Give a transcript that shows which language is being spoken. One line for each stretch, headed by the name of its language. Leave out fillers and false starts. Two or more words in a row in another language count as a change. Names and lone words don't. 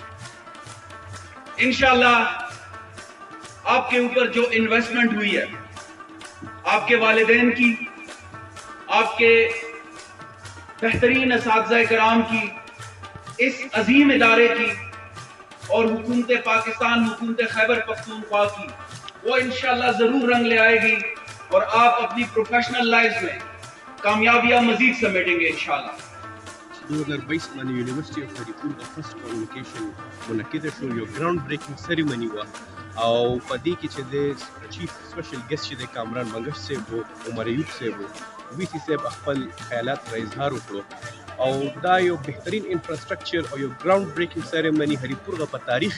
Urdu: انشاءاللہ آپ کے اوپر جو انویسٹمنٹ ہوئی ہے، آپ کے والدین کی، آپ کے بہترین اساتذہ کرام کی، اس عظیم ادارے کی اور حکومت پاکستان، حکومت خیبر پختونخوا کی، وہ انشاءاللہ ضرور رنگ لے آئے گی اور آپ اپنی
English: professional life
Urdu: میں کامیابیاں مزید سمیٹیں گے انشاءاللہ۔
Pashto: 2022 باندې یونیورسيټي اف هری پور د
English: first communication
Pashto: منعقده شو، یو
English: ground breaking ceremony
Pashto: وه او په دې کې چې د
English: chief special guest
Pashto: چې د کامران منګش صاحب و، عمر ایوب صاحب و، وی سی صاحب خپل خیالات را اظهار وکړو او دا یو بهترین انفراستراکچر او یو
English: ground breaking ceremony
Pashto: هری پور په تاریخ